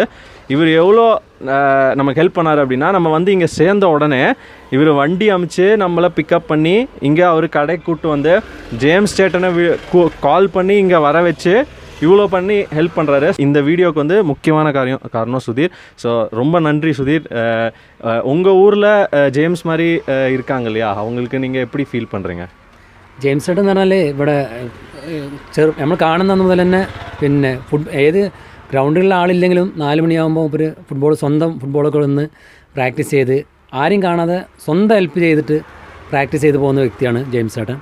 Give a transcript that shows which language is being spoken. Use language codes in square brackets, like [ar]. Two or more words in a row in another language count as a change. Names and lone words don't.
[ta] இவர் எவ்வளோ நமக்கு ஹெல்ப் பண்ணார் அப்படின்னா, நம்ம வந்து இங்கே சேர்ந்த உடனே இவர் வண்டி அமைச்சு நம்மளை பிக்கப் பண்ணி இங்கே அவர் கடைக்கு கூப்பிட்டு வந்து ஜேம்ஸ் ஸ்டேட்டனை கால் பண்ணி இங்கே வர வச்சு இவ்வளோ பண்ணி ஹெல்ப் பண்ணுறாரு. இந்த வீடியோக்கு வந்து முக்கியமான காரணம் சுதீர். ஸோ ரொம்ப நன்றி சுதீர். உங்கள் ஊரில் ജെയിംസ് மாதிரி இருக்காங்க இல்லையா, அவங்களுக்கு நீங்கள் எப்படி ஃபீல் பண்ணுறீங்க? [ml] ജെയിംസ് ചേട്ടൻ എന്ന് പറഞ്ഞാൽ ഇവിടെ നമ്മൾ കാണുന്ന മുതൽ തന്നെ പിന്നെ ഏത് ഗ്രൗണ്ടുകളിൽ ആളില്ലെങ്കിലും 4 മണിയാകുമ്പോൾ ഒരു സ്വന്തം ഫുട്ബോളൊക്കെ ഒന്ന് പ്രാക്ടീസ് ചെയ്ത് ആരും കാണാതെ സ്വന്തം ഹെൽപ്പ് ചെയ്തിട്ട് പ്രാക്ടീസ് ചെയ്ത് പോകുന്ന വ്യക്തിയാണ് ജെയിംസ് ചേട്ടൻ.